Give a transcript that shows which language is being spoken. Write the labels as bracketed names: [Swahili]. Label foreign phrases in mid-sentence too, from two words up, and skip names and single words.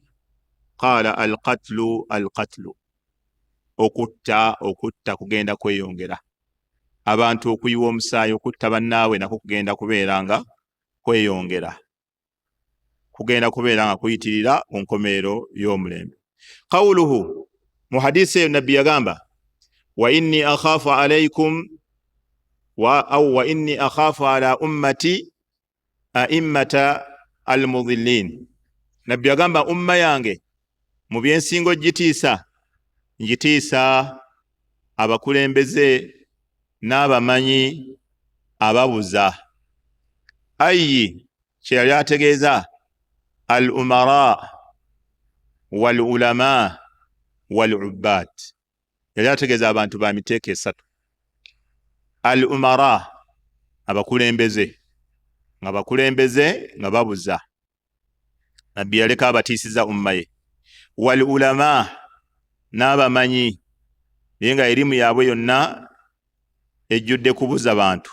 [Arabic] قال القتل, [Ganda] okutta kugenda kweyongera. Abantu okuyiwa omusaayi, okutta bannaawe nako kugenda kubeera nga kweyongera, kugenda kubeera nga kuyitirira ku nkomerero y'omulembe. [Arabic] Qawluhu, [Ganda] mu hadisi eyo nabbi yagamba [Arabic] وإني أخاف عليكم وإني أخاف على أمتي الأئمة المضلين. [Ganda] Nabbi yagamba umma yange mu byensingo njitiisa abakulembeze n'abamanyi ababuza. Ayi kye yali ategeeza [Arabic] الأمراء والعلماء والعباد. [Ganda] Yali ategeeza abantu ba miteeko esatu. Al-umara, abakulembeze nga babuza. Nabbi yaleka abatiisiza umma ye. Wal-ulama, n'abamanyi naye nga erimu yaabwe yonna ejjudde kubuza bantu.